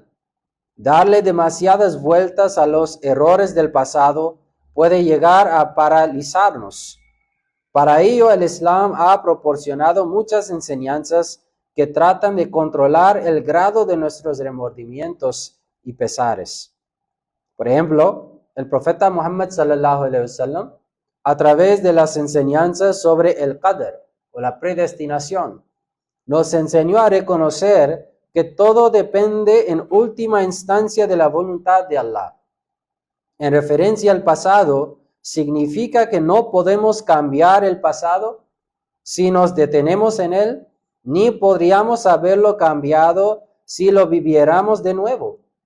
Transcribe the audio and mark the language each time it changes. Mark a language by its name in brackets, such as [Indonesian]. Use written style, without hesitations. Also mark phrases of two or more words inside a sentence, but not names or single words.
[Spanish] Darle demasiadas vueltas a los errores del pasado puede llegar a paralizarnos. Para ello, el Islam ha proporcionado muchas enseñanzas que tratan de controlar el grado de nuestros remordimientos y pesares. Por ejemplo, el profeta Muhammad [Arabic] صلى الله عليه وسلم, [Spanish] a través de las enseñanzas sobre el qadr o la predestinación, nos enseñó a reconocer que todo depende en última instancia de la voluntad de Allah. En referencia al pasado, significa que no podemos cambiar el pasado si nos detenemos en él, ni podríamos haberlo cambiado si lo viviéramos de nuevo.